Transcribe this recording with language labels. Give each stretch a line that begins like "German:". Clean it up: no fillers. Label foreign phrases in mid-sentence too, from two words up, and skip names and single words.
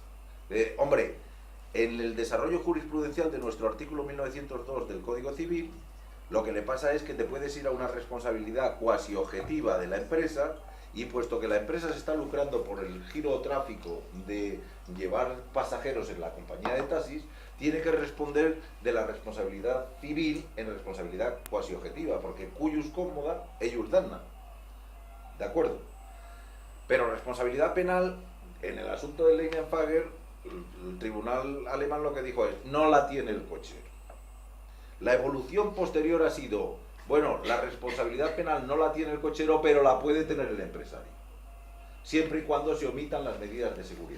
Spanish: Hombre, en el desarrollo jurisprudencial de nuestro artículo 1902 del Código Civil, lo que le pasa es que te puedes ir a una responsabilidad cuasi objetiva de la empresa, y puesto que la empresa se está lucrando por el giro tráfico de llevar pasajeros en la compañía de taxis, tiene que responder de la responsabilidad civil en responsabilidad quasi objetiva, porque
Latin: cuius cómoda, eius danna.
Spanish: ¿De acuerdo? Pero responsabilidad penal, en el asunto de Leinenfager, el tribunal alemán lo que dijo es, no la tiene el cochero. La evolución posterior ha sido, bueno, la responsabilidad penal no la tiene el cochero, pero la puede tener el empresario, siempre y cuando se omitan las medidas de seguridad.